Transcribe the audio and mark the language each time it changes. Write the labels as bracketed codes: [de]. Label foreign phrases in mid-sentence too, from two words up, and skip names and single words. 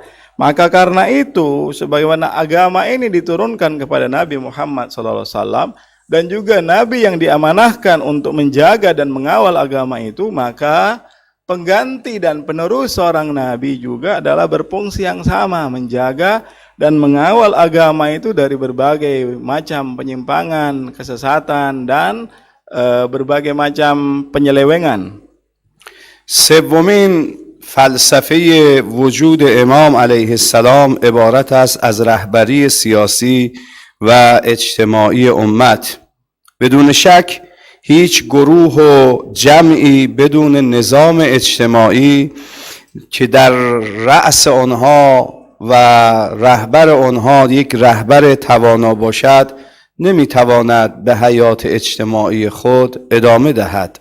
[id] Maka karena itu, sebagaimana agama ini diturunkan kepada Nabi Muhammad SAW dan juga nabi yang diamanahkan untuk menjaga dan mengawal agama itu, maka pengganti dan penerus seorang nabi juga adalah berfungsi yang sama, menjaga dan mengawal agama itu dari berbagai macam penyimpangan, kesesatan, dan berbagai macam penyelewengan. [fa] سومین فلسفه وجود امام [ar] علیه السلام [fa] عبارت است از رهبری سیاسی و اجتماعی امت. بدون شک هیچ گروه و جمعی بدون نظام اجتماعی که در رأس آنها و رهبر آنها یک رهبر توانا باشد نمیتواند به حیات اجتماعی خود ادامه دهد.